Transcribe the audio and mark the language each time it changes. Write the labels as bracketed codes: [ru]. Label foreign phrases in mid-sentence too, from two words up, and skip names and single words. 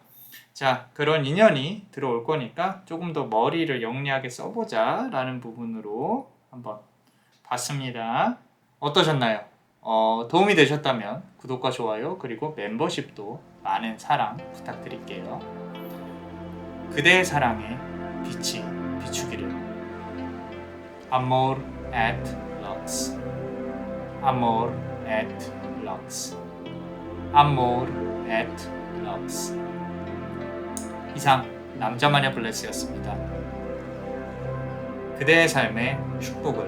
[ko] 자, 그런 인연이 들어올 거니까 조금 더 머리를 영리하게 써보자 라는 부분으로 한번 봤습니다. 어떠셨나요? 도움이 되셨다면 구독과 좋아요 그리고 멤버십도 많은 사랑 부탁드릴게요. 그대의 사랑에 빛이 비추기를. [la] Amor at Lux. Amor at Lux. Amor at Lux. [ko] 이상 남자마녀 블레스였습니다. 그대의 삶에 축복을.